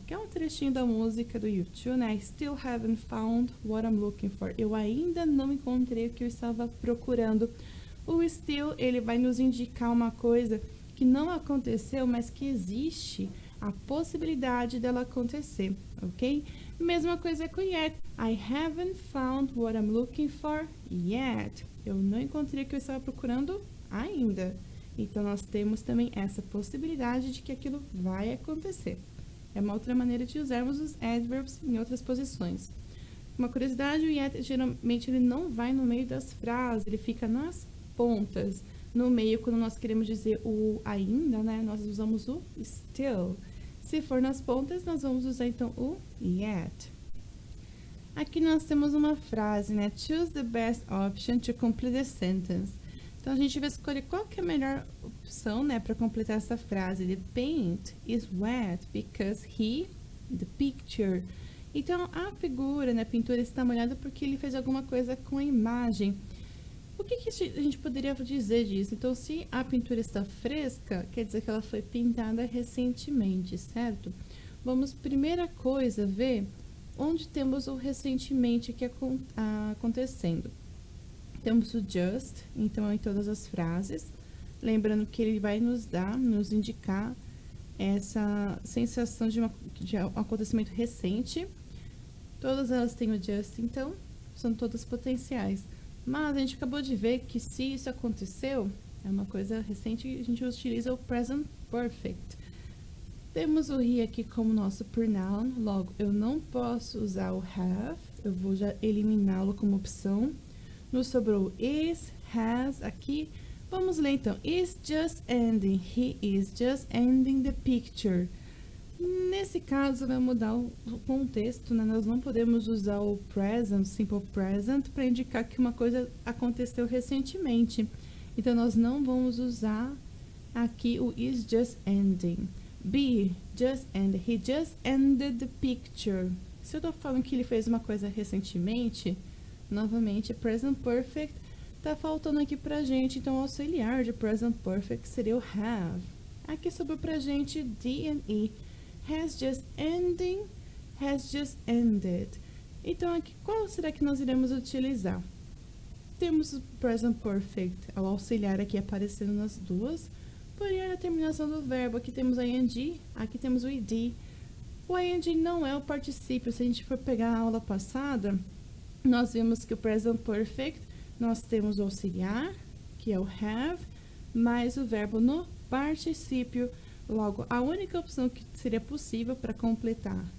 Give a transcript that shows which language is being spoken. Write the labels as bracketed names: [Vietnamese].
[Portuguese] Que é um trechinho da música do YouTube, né? [English] I still haven't found what I'm looking for. [Portuguese] Eu ainda não encontrei o que eu estava procurando. O still, ele vai nos indicar uma coisa que não aconteceu, mas que existe a possibilidade dela acontecer, ok? Mesma coisa com yet. [English] I haven't found what I'm looking for yet. [Portuguese] Eu não encontrei o que eu estava procurando ainda. Então, nós temos também essa possibilidade de que aquilo vai acontecer. É uma outra maneira de usarmos os adverbs em outras posições. Uma curiosidade, o yet, geralmente, ele não vai no meio das frases, ele fica nas pontas. No meio, quando nós queremos dizer o ainda, né, nós usamos o still. Se for nas pontas, nós vamos usar, então, o yet. Aqui nós temos uma frase, né? [English] Choose the best option to complete the sentence. [Portuguese] Então, a gente vai escolher qual que é a melhor opção, né, para completar essa frase. [English] The paint is wet because the picture. [Portuguese] Então, a figura, né, a pintura está molhada porque ele fez alguma coisa com a imagem. O que a gente poderia dizer disso? Então, se a pintura está fresca, quer dizer que ela foi pintada recentemente, certo? Vamos, primeira coisa, ver onde temos o recentemente aqui acontecendo. Temos o just, então, em todas as frases. Lembrando que ele vai nos indicar essa sensação de um acontecimento recente. Todas elas têm o just, então, são todas potenciais. Mas a gente acabou de ver que se isso aconteceu, é uma coisa recente, a gente utiliza o present perfect. Temos o he aqui como nosso pronoun, logo, eu não posso usar o have, eu vou já eliminá-lo como opção. Nos sobrou is, has, aqui. Vamos ler então. [English] Is just ending. He is just ending the picture. [Portuguese] Nesse caso, vai mudar o contexto, né? Nós não podemos usar o present, simple present, para indicar que uma coisa aconteceu recentemente. Então, nós não vamos usar aqui o [English] is just ending. Be, just ended. He just ended the picture. [Portuguese] Se eu estou falando que ele fez uma coisa recentemente, novamente, present perfect tá faltando aqui pra gente, então o auxiliar de present perfect seria o have. Aqui sobrou pra gente D and E. [English] Has just ending, has just ended. [Portuguese] Então, aqui, qual será que nós iremos utilizar? Temos o present perfect, o auxiliar aqui aparecendo nas duas, porém a terminação do verbo, aqui temos a ing, aqui temos o id. O ing não é o particípio, se a gente for pegar a aula passada, nós vimos que o present perfect, nós temos o auxiliar, que é o have, mais o verbo no particípio. Logo, a única opção que seria possível para completar